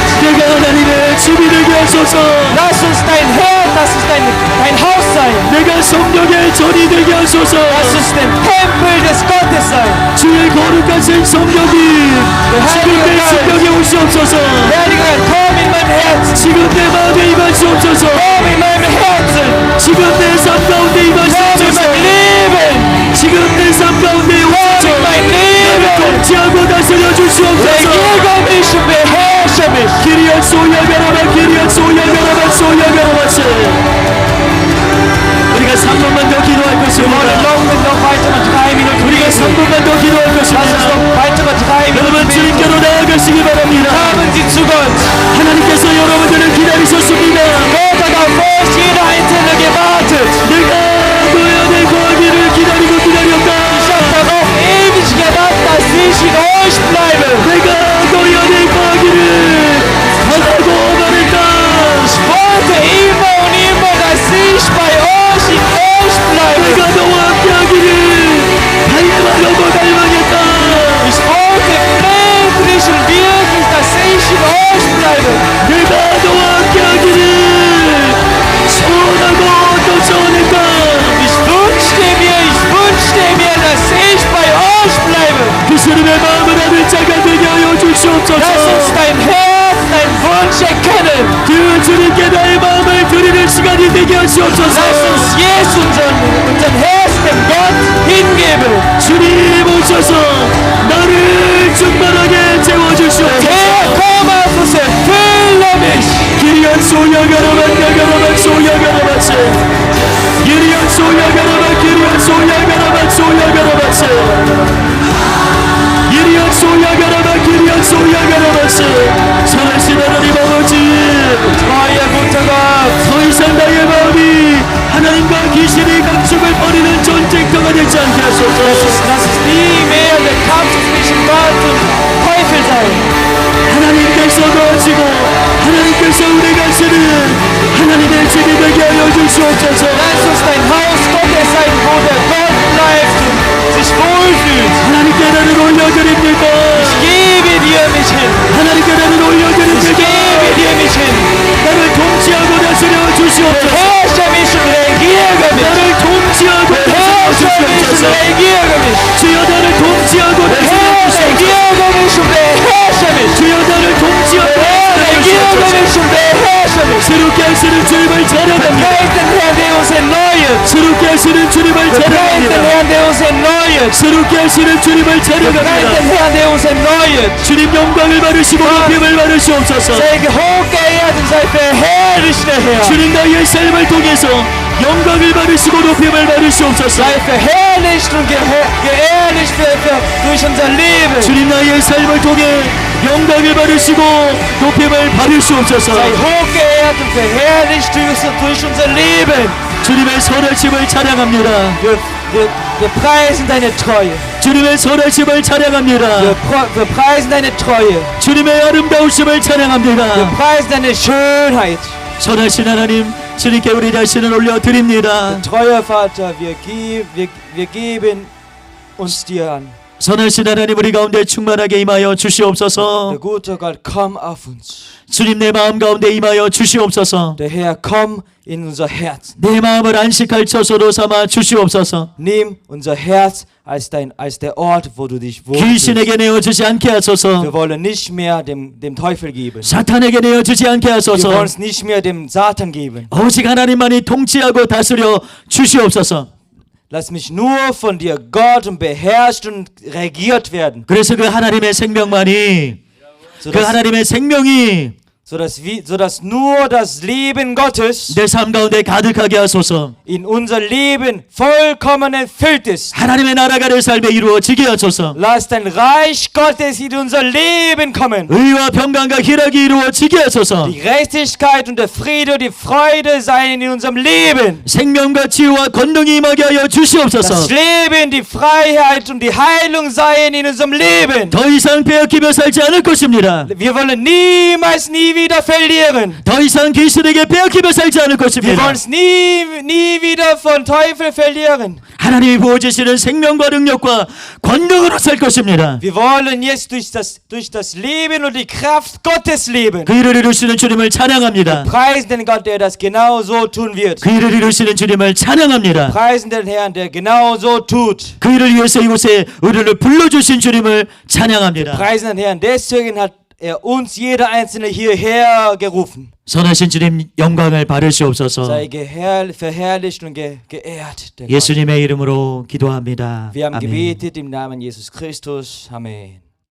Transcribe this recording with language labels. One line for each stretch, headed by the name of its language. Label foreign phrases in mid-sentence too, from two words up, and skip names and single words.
Korean: 내가 하나님의 집이 되게 하소서.
German: Lass uns dein Herz, lass uns dein Haus sein.
Korean: 내가 성령의 전이 되게 하소서.
German: Lass uns der Tempel des Gottes sein.
Korean: 주의 거룩하신 성령이 지금 내 성령에 오시옵소서.
German: Heiliger Gott, komm in mein Herz.
Korean: 지금 내 마음에 임하시옵소서.
German: Komm in meinem Herzen.
Korean: 지금 내 삶 가운데
German: Komm in
Korean: 임하시옵소서.
German: mein Leben.
Korean: 지금 내 삶 가운데
German: Komm in
Korean: 오셔서
German: mein Leben.
Korean: 통치하고 다스려 주시옵소서.
German: Regiere mich und beherrsche mich. 기리앗 소야가라마 기리앗 소야가라마 소야가라마세
Korean: 우리가 3분만 더 기도할
German: Wir wollen
Korean: 것입니다.
German: noch weitere 3 Minuten
Korean: 우리가
German: beten.
Korean: 3분만 더 기도할
German: Lass uns
Korean: 것입니다.
German: noch weitere 3
Korean: 여러분
German: Minuten beten.
Korean: 주님께로 나아가시기 바랍니다.
German: Kommen Sie zu Gott.
Korean: 하나님께서 여러분들을 기다리셨습니다.
German: Gott hat auf euch jeder Einzelne gewartet.
Korean: 내가 너희 안에 거하기를 기다리고 기다렸다.
German: Ich habe darauf ewig gewartet, dass ich in euch bleibe.
Korean: 내가 너희 안에 거하기를 하라고 말했다.
German: Ich wollte immer und immer, dass ich bei euch in euch bleibe.
Korean: 내가 너와 함께하기를 닮아라고 닮아겠다.
German: Ich wollte flehentlich und wirklich, dass ich in euch bleibe.
Korean: 내가 너와 함께하기를 소원하고 또 소원했다.
German: Ich wünschte mir, dass ich bei euch bleibe.
Korean: 그 주님의 마음을 아는 자가 되게 하여
German: Lass
Korean: 주시옵소서.
German: uns dein Herz, dein Wunsch erkennen.
Korean: 그 주님께 나의 마음을 드리는 시간이 되게 하시옵소서.
German: Lass uns jetzt unseren Herz dem Gott hingeben.
Korean: 주님 오셔서 나를 충만하게 채워주시옵소서.
German: Herr, komm auf uns, erfülle mich. 기리앗 소야가라만 야가라만 소야가라마세 기리앗 소야가라만 기리앗 소야가라만 소야가라마세 기리앗 소야가라만 기리앗 소야가라바시
Korean: 선하신 하나님 아버지
German: Treuer guter Gott,
Korean: 더 이상 나의 마음이 하나님과 귀신의 각축을 벌이는 전쟁터가 되지 않게 하소서.
German: lass es nie mehr der Kampf zwischen Gott und Teufel sein.
Korean: 하나님께서 도와주고 하나님께서 우리가 쓰는 하나님의 집이 되게 하여 주시옵소서.
German: Lass uns dein Haus Gottes sein, wo der Gott bleibt und sich wohlfühlt.
Korean: 하나님께 나를 올려드립니다.
German: Ich gebe dir mich hin.
Korean: 하나님께 나를
German: Ich
Korean: 올려드립니다.
German: gebe dir mich hin.
Korean: 나를 통치하고 다스려 주시옵소서.
German: Beherrsche mich und regiere mich.
Korean: 나를 통치하고 다스려
German: Beherrsche mich und
Korean: 주시옵소서.
German: regiere mich.
Korean: 주여 나를 통치하고 다스려 주시옵소서.
German: Regiere mich und beherrsche mich.
Korean: 주여 나를 통치하고 다스려
German: Regiere
Korean: 주시옵소서.
German: mich und beherrsche mich.
Korean: 새롭게 하시는 주님을 찬양합니다.
German: Preis den Herrn, der uns erneuert.
Korean: 새롭게 하시는 주님을
German: Preis den
Korean: 찬양합니다.
German: Herrn, der uns erneuert.
Korean: 새롭게 하시는 주님을
German: Preis den
Korean: 찬양합니다.
German: Herrn, der uns erneuert.
Korean: 주님 영광을 받으시고 높임을 받으시옵소서.
German: Sei hochgeehrt und sei verherrlicht, der Herr.
Korean: 주님 나의 삶을 통해서 영광을 받으시고 높임을 받으시옵소서.
German: Sei verherrlicht und geehrlicht durch unser Leben.
Korean: 주님 나의 삶을 통해 영광을 받으시고 높임을 받으시옵소서.
German: Sei hochgeehrt und verherrlicht durch unser Leben.
Korean: 주님의 선하심을 찬양합니다.
German: Wir preisen deine Treue.
Korean: 주님의 선하심을 찬양합니다.
German: Wir preisen deine Treue.
Korean: 주님의 아름다우심을
German: Wir
Korean: 찬양합니다.
German: preisen deine Schönheit.
Korean: 선하신 하나님, 주님께 우리 자신을 올려드립니다.
German: Treuer Vater, wir geben uns dir an.
Korean: 선하신 하나님, 우리 가운데 충만하게 임하여 주시옵소서.
German: Der gute Gott, komm auf uns.
Korean: 주님 내 마음 가운데 임하여 주시옵소서.
German: Der Herr, komm in unser Herz.
Korean: 내 마음을 안식할 처소로 삼아 주시옵소서.
German: Nimm unser Herz als der Ort, wo du dich wohlfühlst.
Korean: 귀신에게 내어주지 않게 하소서.
German: Wir wollen nicht mehr dem Teufel geben.
Korean: 사탄에게 내어주지 않게
German: Wir
Korean: 하소서.
German: wollen es nicht mehr dem Satan geben.
Korean: 오직 하나님만이 통치하고 다스려 주시옵소서.
German: Lass mich nur von dir, Gott, und beherrscht und regiert werden,
Korean: 그래서 그 하나님의 생명만이, 그
German: sodass,
Korean: 하나님의 생명이
German: sodass nur das Leben Gottes
Korean: 내 삶 가운데 가득하게 하소서.
German: in unser Leben vollkommen erfüllt ist.
Korean: 하나님의 나라가 내 삶에 이루어지게 하소서.
German: Lass dein Reich Gottes in unser Leben kommen.
Korean: 의와 평강과 희락이 이루어지게 하소서.
German: Die Gerechtigkeit und der Friede und die Freude seien in unserem Leben.
Korean: 생명과 치유와 권능이 임하게 하여
German: Das
Korean: 주시옵소서.
German: Leben, die Freiheit und die Heilung seien in unserem Leben.
Korean: 더 이상 빼앗기며 살지 않을 것입니다.
German: Wir wollen niemals, nie wieder verlieren.
Korean: 더 이상 귀신에게 빼앗기며 살지 않을
German: Wir
Korean: 것입니다.
German: wollen es nie wieder von Teufel verlieren.
Korean: 하나님이 부어주시는 생명과 능력과 권능으로 살 것입니다.
German: Wir wollen jetzt durch das Leben und die Kraft Gottes leben.
Korean: 그 일을 이루시는 주님을 찬양합니다.
German: Preisen den Gott, der das genau so tun wird.
Korean: 그 일을 이루시는 주님을 찬양합니다.
German: Preisen den Herrn, der genau so tut.
Korean: 그 일을 위해서 이곳에 우리를 불러주신 주님을 찬양합니다.
German: Preisen den Herrn, deswegen hat er uns, jeder Einzelne, hierher gerufen.
Korean: 선하신 주님 영광을 받으시옵소서.
German: Sei verherrlicht und geehrt. Der Gott.
Korean: 예수님의 이름으로 기도합니다.
German: Wir haben
Korean: 아멘.
German: gebetet im Namen Jesus Christus. Amen.